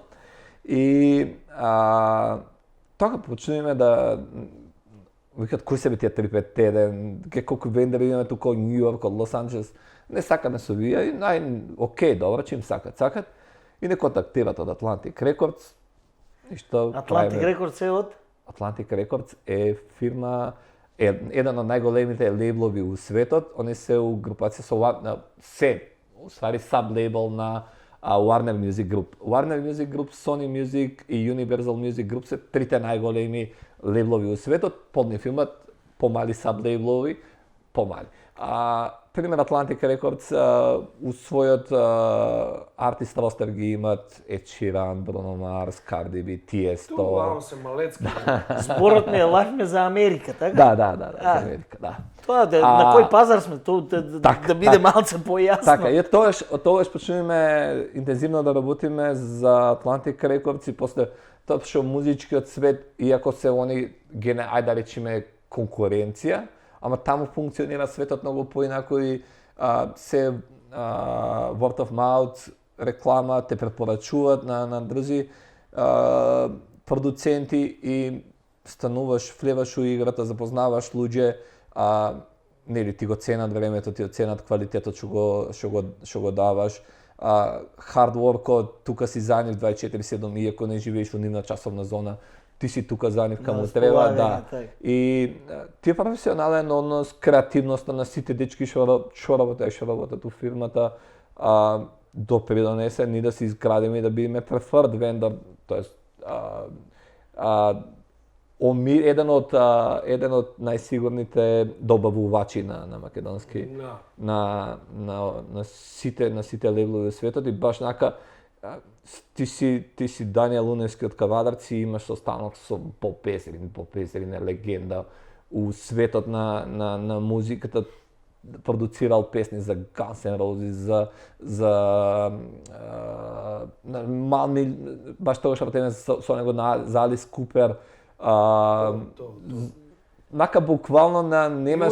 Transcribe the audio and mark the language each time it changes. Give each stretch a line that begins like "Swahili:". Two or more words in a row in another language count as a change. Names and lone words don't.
Macedonian: И така почнеме да викаат кои се би тие 351, колку вендори имаме тука од Нью Йорк, од Лос Анџелес, не сакаме со вие, и окей, добро, че им сакат. И не контактират од Atlantic Records. И што Atlantic Records е од? Atlantic Records е фирма, еден од најголемите лейблови у светот. Они се у групација со уствари саб-лейбл на Warner Music Group. Warner Music Group, Sony Music и Universal Music Group се трите најголеми лейблови у светот, под нив имат помали саб-лейблови, помали. Пример Atlantic Records у својот артист ростер ги имат Ed Sheeran, Bruno Mars, Cardi B, Tiesto. Тоа се малецки. Зборот ми е лафме за Америка, така? Да, за Америка, да. Тоа на кој пазар сме, да биде малце појасно. Така, и тоа почнуваме интензивно да работиме за Atlantic Records и после тоа што музичкиот свет, иако се они ајде да речеме конкуренција, ама таму функционира светот многу поинако и се
English: word of mouth,
Macedonian: реклама, те препорачуваат на други продуценти и стануваш, влеваш у играта, запознаваш луѓе, нели ти го ценат времето, ти го ценат квалитетот што го даваш.
English: Hard workот,
Macedonian: тука си за нив 24/7, иако не живееш во нивна часовна зона, ти си тука за нив каму треба, да. И тие професионален однос, креативноста на сите дечки што работат у фирмата, допридонесе ни да се изградиме и да бидеме
English: preferred vendor,
Macedonian: тоест еден од најсигурните добавувачи на македонски на сите лейблови во светот и баш нака ти си Даниел Луневски од Кавадарци и имаш состанок со Боб Песерин е легенда у светот на музиката, продуцирал песни за Guns N' Roses, за мални, баш тоа што работиме со него за Алис Купер, нака буквално немаш...